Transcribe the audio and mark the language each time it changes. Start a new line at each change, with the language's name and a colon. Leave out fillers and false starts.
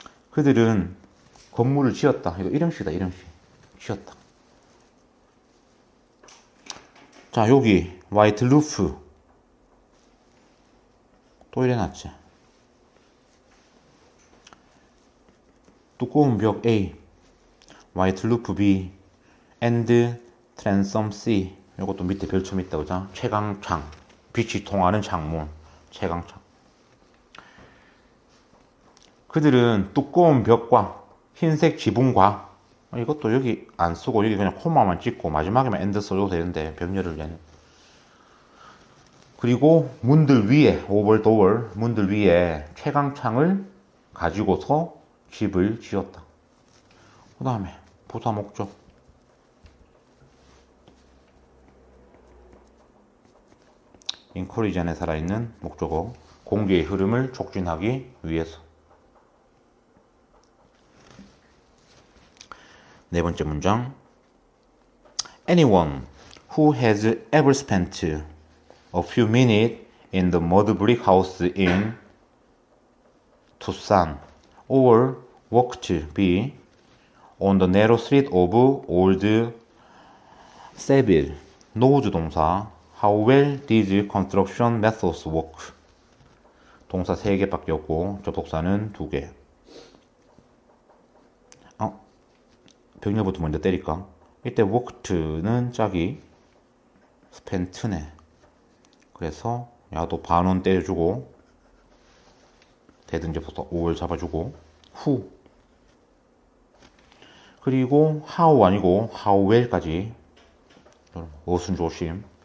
Korean: 그들은 건물을 지었다. 이거 이름식이다. 이름식. 지었다. 자, 여기 화이트 루프 또 이래놨지. 두꺼운 벽 A, 화이트 루프 B, and transom C. 이것도 밑에 별점 있다, 그죠? 채광창, 빛이 통하는 창문, 채광창. 그들은 두꺼운 벽과 흰색 지붕과 이것도 여기 안 쓰고 여기 그냥 코마만 찍고 마지막에만 엔드 써도 되는데 벽열을 내는. 그리고 문들 위에 오버도어 문들 위에 채광창을 가지고서 집을 지었다. 그 다음에 부사 목적 encourage 안에 살아있는 목적어 공기의 흐름을 촉진하기 위해서.
English: 네 번째 문장 Anyone who has ever spent a few minutes in the mud brick house in Tucson or walked by on the narrow street of Old Seville knows 동사 How well these construction methods work.
Korean: 동사 3개밖에 없고 접속사는 2개. 병렬부터 먼저 때릴까? 이때 worked는 짝이 spent네. 그래서 야도 반원 때려주고 대등 접속사 5를 잡아주고 who 그리고 how 아니고 how well까지 어순 조심.